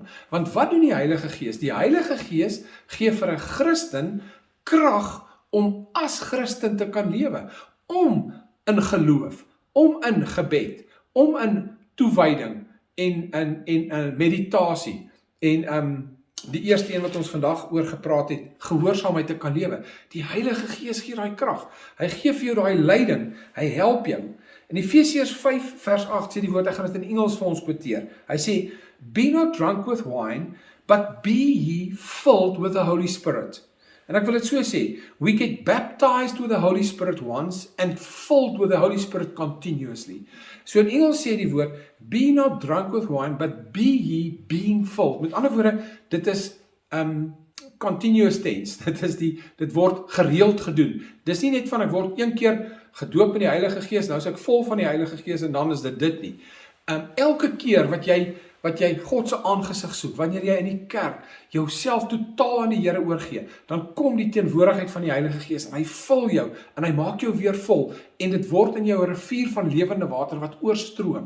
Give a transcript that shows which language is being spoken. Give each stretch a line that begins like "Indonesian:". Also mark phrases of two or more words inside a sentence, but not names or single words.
Afrikaans: Want wat doen die Heilige Gees? Die Heilige Gees gee vir 'n Christen krag om as Christen te kan lewe, om in geloof, om in gebed, om in toewyding en meditasie en die eerste een wat ons vandag oor gepraat het, gehoorsaamheid te kan lewe. Die Heilige Gees gee daai krag. Hy gee vir jou daai leiding. Hy help jou. In Efesiërs 5:8 sê die woord, ek gaan dit in Engels vir ons quoteer. Hy sê,
English: be not drunk with wine, but be ye filled with the Holy Spirit.
Afrikaans: En ek wil dit so sê,
English: we get baptized with the Holy Spirit once and filled with the Holy Spirit continuously.
Afrikaans: So in Engels sê die woord,
English: be not drunk with wine, but be ye being filled.
Afrikaans: Met ander woorde, dit is
English: continuous tense.
Afrikaans: Dit word gereeld gedoen. Dis nie net van ek word een keer gedoop in die Heilige Gees, nou is ek vol van die Heilige Gees en dan is dit nie. Elke keer wat jy God se aangesig soek, wanneer jy in die kerk jouself totaal aan die Here oorgee, dan kom die teenwoordigheid van die Heilige Gees en hy vul jou en hy maak jou weer vol en dit word in jou 'n rivier van lewende water wat oorstroom.